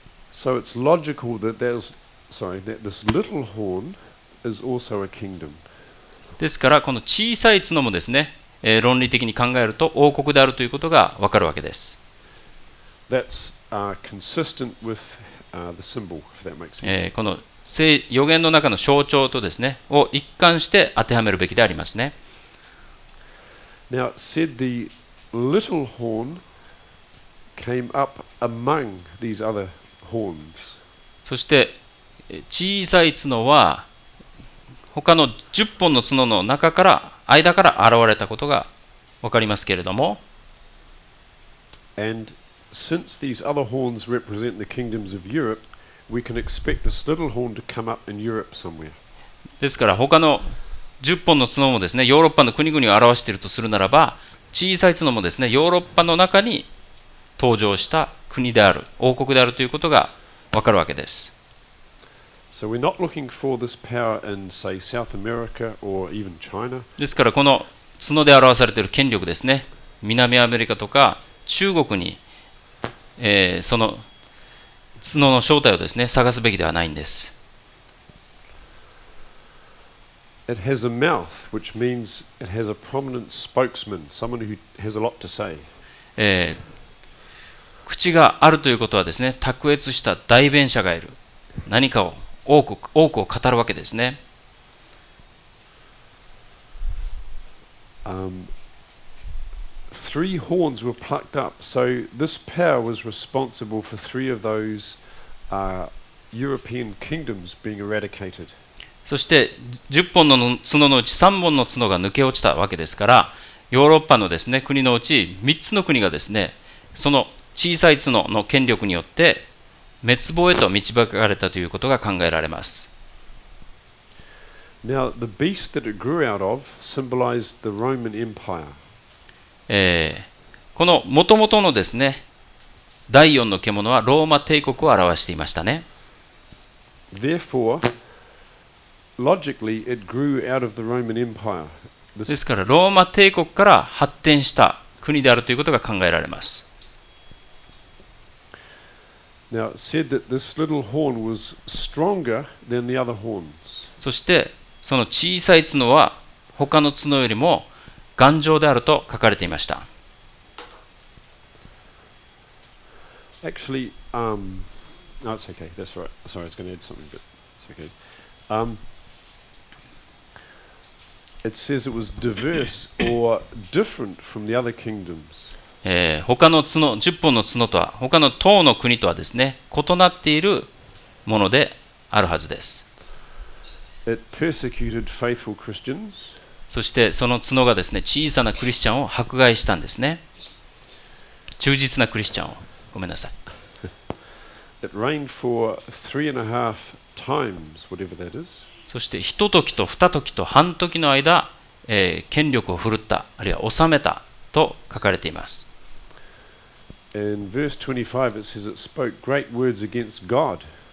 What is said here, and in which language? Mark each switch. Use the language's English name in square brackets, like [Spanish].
[English] So it's logical that this little horn is also a kingdom. [Japanese] ですからこの小さい角もですね、論理的に考えると王国であるということがわかるわけです。 [English] That's consistent with the symbol, if that makes sense. [Japanese] この預言の中の象徴とですねを一貫して当てはめるべきでありますね。 [English] Now it said the little horn came up among these other horns. [Japanese] そして小さい角は他の10本の角の間から現れたことが分かりますけれども、 [English] And since these other horns represent the kingdoms of Europe, we can expect this little horn to come up in Europe somewhere. [Japanese] ですから他の10本の角もですねヨーロッパの国々を表しているとするならば、小さい角もですねヨーロッパの中に登場した国である、王国であるということが分かるわけです。 [English] So we're not looking for this power in, say, South America or even China. [Japanese] ですからこの角で表されている権力ですね、南アメリカとか中国に、その角の正体をですね探すべきではないんです。 [English] It has a mouth, which means it has a prominent spokesman, someone who has a lot to say. [Japanese] 口があるということはですね、卓越した代弁者がいる。何かを多くを語るわけですね。 [English] Three horns were plucked up, so this pair was responsible for three of those European kingdoms being eradicated. [Japanese] そして10本の角のうち3本の角が抜け落ちたわけですから、ヨーロッパのですね、国のうち3つの国がですね、その小さい角の権力によって滅亡へと導かれたということが考えられます。 [English] Now, the beast that it grew out of symbolized the Roman Empire. [Japanese] この元々のですね、第4の獣はローマ帝国を表していましたね。 [English] Therefore, logically, it grew out of the Roman Empire. [Japanese] ですからローマ帝国から発展した国であるということが考えられます。 [English] Now, it said that this little horn was stronger than the other horns. [Japanese] そしてその小さい角は他の角よりも頑丈であると書かれていました。 [English] Actually, no, it's okay. That's right. Sorry, I was going to add something, but it's okay. It says it was diverse or different from the other kingdoms. [Japanese] 他の角、10本の角とは、他の10の国とはですね、異なっているものであるはずです。 [English] It persecuted faithful Christians. [Japanese] そしてその角がですね、小さなクリスチャンを迫害したんですね。忠実なクリスチャンを。ごめんなさい。 [English] It reigned for 3.5 times, whatever that is. [Japanese] そして一時と二時と半時の間、権力を振るった、あるいは治めたと書かれています。 [English] In verse 25 it says it spoke great words against God.